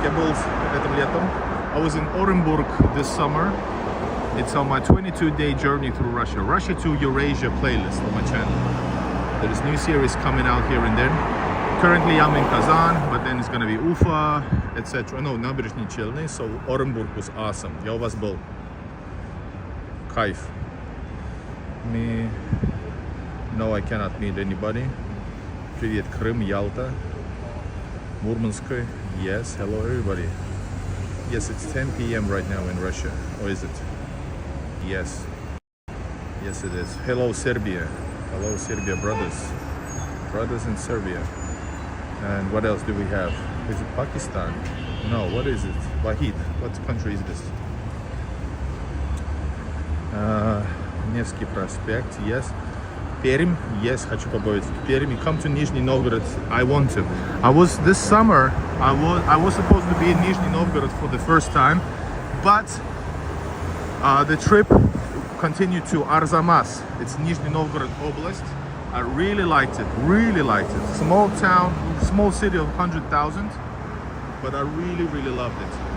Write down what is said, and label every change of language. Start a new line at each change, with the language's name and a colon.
Russian: Я был этим летом.
English: I was in Orenburg this summer. It's on my 22-day journey through Russia. Russia to Eurasia playlist on my channel. There is new series coming out here and then. Currently I'm in Kazan, but then it's gonna be Ufa, etc.
Russian: No, набережные Челны.
English: So Orenburg was awesome.
Russian: Я у вас был. Кайф.
English: me. No, I cannot meet anybody.
Russian: Привет, Крым,
English: Yalta, Murmansk. Yes, hello everybody. Yes, it's 10 p.m. right now in Russia. Or is it? Yes. Yes, it is. Hello, Serbia. Hello, Serbia brothers. Brothers in Serbia. And what else do we have? Is it Pakistan? No, what is it? Wahid. What country is this? Nevsky Prospect, yes. Пермь, yes, хочу побывать в Перми. Come to Nizhny Novgorod. I want to. This summer, I was supposed to be in Nizhny Novgorod for the first time, but the trip continued to Arzamas. It's Nizhny Novgorod Oblast. I really liked it, Small town, small city of 100,000, but I really loved it.